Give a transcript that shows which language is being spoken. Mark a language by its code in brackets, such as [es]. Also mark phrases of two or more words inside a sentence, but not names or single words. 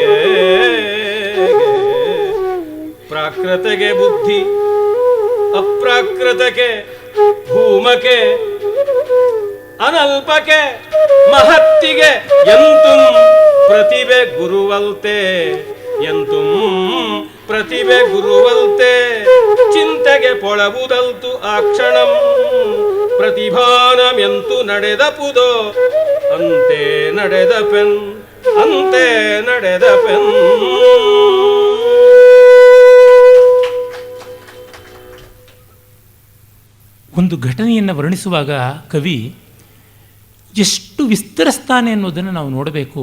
[kn] ಪ್ರಾಕೃತಕ್ಕೆ ಬುದ್ಧಿ ಅಪ್ರಾಕೃತಕ್ಕೆ ಭೂಮಕ್ಕೆ ಅನಲ್ಪಕ್ಕೆ ಮಹತ್ತಿಗೆ ಎಂತು ಪ್ರತಿಭೆ ಗುರುವಲ್ತೆ ಎಂತು ಪ್ರತಿಭೆ ಗುರುವಲ್ತೆ. ಚಿಂತೆಗೆ ಪೊಳವುದಲ್ತು ಆ ಕ್ಷಣಂ ಪ್ರತಿಭಾನಮೆಂತು ನಡೆದ ಪುದೋ ಅಂತೆ ನಡೆದ ಪೆನ್ ಅಂತೆ ನಡೆದ ಪೆನ್. ಒಂದು ಘಟನೆಯನ್ನು ವರ್ಣಿಸುವಾಗ ಕವಿ ಎಷ್ಟು ವಿಸ್ತರಿಸ್ತಾನೆ ಅನ್ನೋದನ್ನು ನಾವು ನೋಡಬೇಕು.